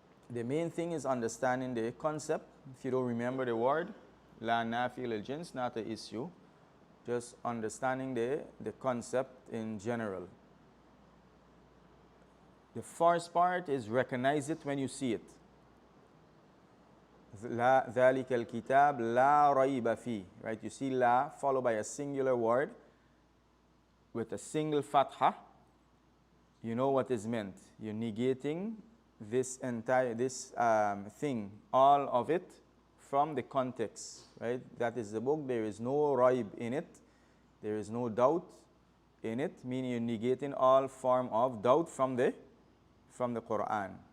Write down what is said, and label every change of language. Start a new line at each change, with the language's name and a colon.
English: The main thing is understanding the concept. If you don't remember the word, la nafi lil jins, not an issue. Just understanding the concept in general. The first part is recognize it when you see it.
Arabic: La ذَلِكَ الْكِتَابِ لَا رَيْبَ فِيهِ.
English: Right? You see la followed by a singular word with a single fatha. You know what is meant. You're negating this entire thing, all of it, from the context, right? That is the book. There is no raib in it. There is no doubt in it, meaning you're negating all form of doubt from the Quran.